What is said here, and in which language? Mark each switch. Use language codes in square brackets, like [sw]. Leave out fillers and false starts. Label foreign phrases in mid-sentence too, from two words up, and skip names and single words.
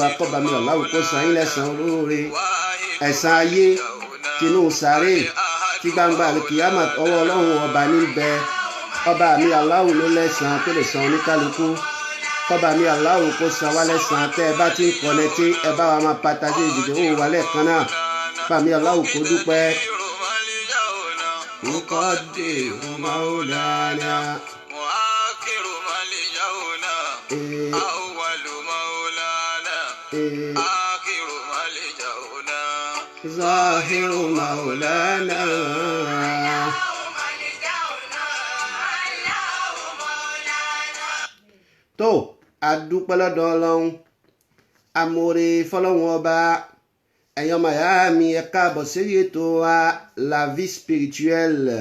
[yo] Ọba mi Allah kó san yín lẹ́san olóore. Ẹ̀san ayé tinú sáré tí gbangba àlùkìyámà ọwọ́ Ọlọ́run ọba níbẹ̀. Ọba mi Allahu ló lẹ́san tó lè san oníkálukú. Ọba mi Allahu kó san wá lẹ́san. Tẹ́ ẹ bá ti ń kọ́nẹ́tì ẹ bá wa máa pàtàkì ìdìbò wà lẹ́ẹ̀kan náà. Ọba mi Allahu kó dúpẹ́. [ar] مقدر مولانا مؤخر ملجأنا أول مولانا آخر ملجأنا ظاهر مولانا. [yo] Tó adúpẹ́ lọ́dọ̀ Ọlọ́run, amóore fọlọ́run ọba. Ẹ̀yin ọmọ ìyá mi ẹ káàbọ̀ sí ètò wa La Vie Spirituelle.